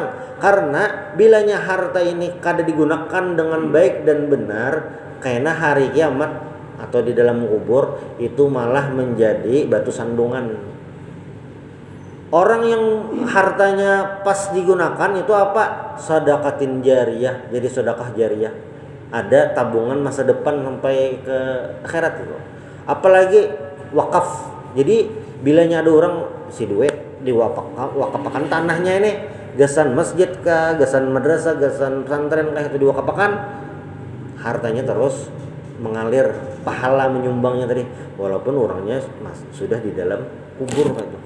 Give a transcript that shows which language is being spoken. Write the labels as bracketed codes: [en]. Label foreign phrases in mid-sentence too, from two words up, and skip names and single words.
[id] Karena bilanya harta ini kada digunakan dengan baik dan benar, karena hari kiamat atau di dalam kubur itu malah menjadi batu sandungan. Orang yang hartanya pas digunakan itu apa? Sedekatin jariyah, jadi sedekah jariyah. Ada tabungan masa depan sampai ke akhirat itu. Apalagi wakaf. [bjn] Jadi bilanya ada orang si duit diwakafkan tanahnya ini, gasan masjid kah, gasan madrasah, gasan pesantren kah, itu diwakafkan, hartanya terus mengalir, pahala menyumbangnya tadi, walaupun orangnya sudah di dalam kubur gitu.